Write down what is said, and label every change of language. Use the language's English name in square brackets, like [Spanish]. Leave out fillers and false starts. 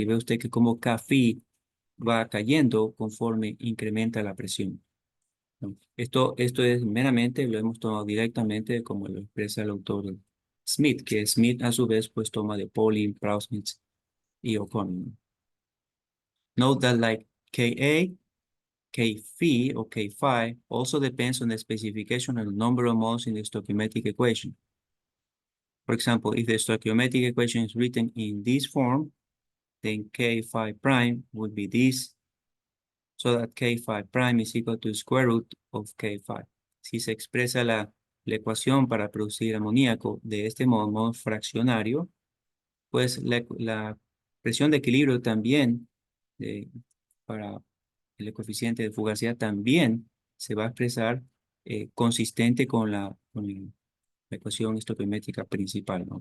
[Spanish] Y ve usted que como K phi va cayendo conforme incrementa la presión, ¿no? Esto es meramente, lo hemos tomado directamente como lo expresa el autor Smith, que Smith a su vez pues toma de Pauling, Prausnitz y O'Connor. [English] Note that like Ka, K phi or K phi also depends on the specification of the number of moles in the stoichiometric equation. For example, if the stoichiometric equation is written in this form, then K phi prime would be this, so that K phi prime is equal to square root of K phi. [Spanish] Si se expresa la ecuación para producir amoníaco de este modo fraccionario, pues la presión de equilibrio también para el coeficiente de fugacidad también se va a expresar consistente con la ecuación estoquiométrica principal, ¿no?